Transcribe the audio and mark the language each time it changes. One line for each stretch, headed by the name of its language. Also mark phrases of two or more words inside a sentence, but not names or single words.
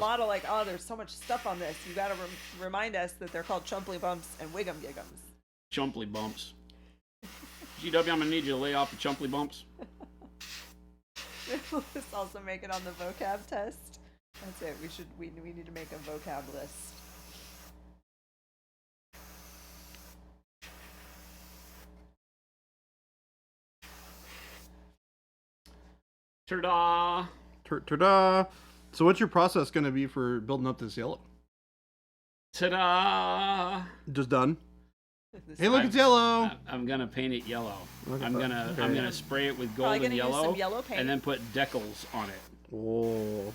English: model, like, oh, there's so much stuff on this, you gotta remind us that they're called Chumley Bumps and Wiggum Giggums. Chumley Bumps. GW, I'm going to need you to lay off the Chumley Bumps. Will this also make it on the vocab test? That's it. We need to make a vocab list. Ta-da! Ta-da! So what's your process going to be for building up this yellow? Ta-da! Just done? This Hey, look, it's yellow! I'm gonna paint it yellow. Look at I'm that. gonna Okay. spray it with Probably gold gonna and use yellow, some yellow paint. and then put decals on it. Oh.